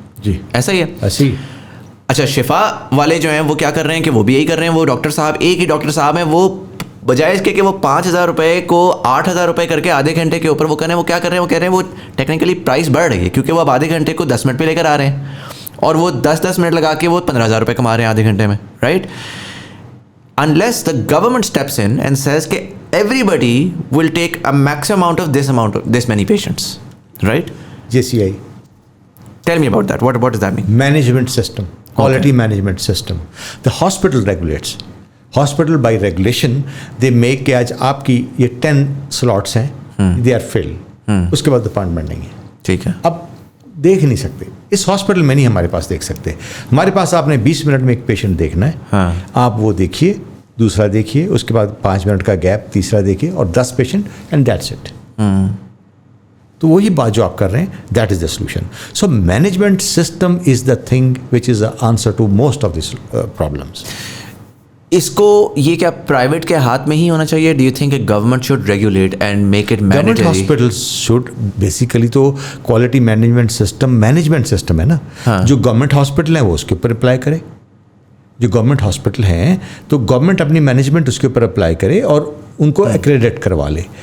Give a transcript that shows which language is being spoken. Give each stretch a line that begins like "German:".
Urdu: جی ایسا ہی ہے, ایسے ہی. اچھا, شفا والے جو ہیں وہ کیا کر رہے ہیں کہ وہ بھی یہی کر رہے ہیں, وہ ڈاکٹر صاحب ایک ہی ڈاکٹر صاحب ہیں, وہ بجائے اس کے کہ وہ 5,000 روپے کو 8,000 روپے کر کے آدھے گھنٹے کے اوپر وہ کریں, وہ کیا کر رہے ہیں, وہ کہہ رہے ہیں وہ ٹیکنیکلی پرائز بڑھ رہی ہے کیونکہ وہ اب آدھے گھنٹے کو 10 منٹ پہ لے کر آ رہے ہیں, اور وہ 10 منٹ لگا کے وہ 15,000 روپے کما رہے ہیں آدھے گھنٹے میں, right.
English: Unless the government steps in and says کہ everybody will take a maximum amount of this many patients, right? JCI. Tell me about that. What does that mean? Management system, quality management system. The hospital regulates. Hospital by regulation they make
Urdu: کہ آج آپ کی یہ 10 slots ہیں,
English: they are filled.
Urdu: اس کے بعد appointment نہیں ہے, ٹھیک ہے. اب دیکھ نہیں سکتے, اس ہاسپٹل میں نہیں ہمارے پاس دیکھ سکتے. ہمارے پاس آپ نے 20 منٹ میں ایک پیشنٹ دیکھنا ہے, آپ وہ دیکھیے, دوسرا دیکھیے, اس کے بعد 5 منٹ کا گیپ, تیسرا دیکھیے, اور 10 پیشنٹ,
English: And that's it.
Urdu: تو وہی بات جو آپ کر رہے ہیں
English: That is the solution. So management system is the thing which is the answer to most of these problems.
Urdu: اس کو یہ کیا پرائیویٹ کے ہاتھ میں ہی ہونا چاہیے؟
English: Do you think کہ government should regulate and make it mandatory?
Urdu: Government hospitals should basically تو کوالٹی مینجمنٹ سسٹم ہے نا, جو گورنمنٹ ہاسپٹل ہیں وہ اس کے اوپر اپلائی کرے. جو گورنمنٹ ہاسپٹل ہیں تو گورنمنٹ اپنی مینجمنٹ اس کے اوپر اپلائی کرے اور ان کو ایکریڈٹ کروا لے.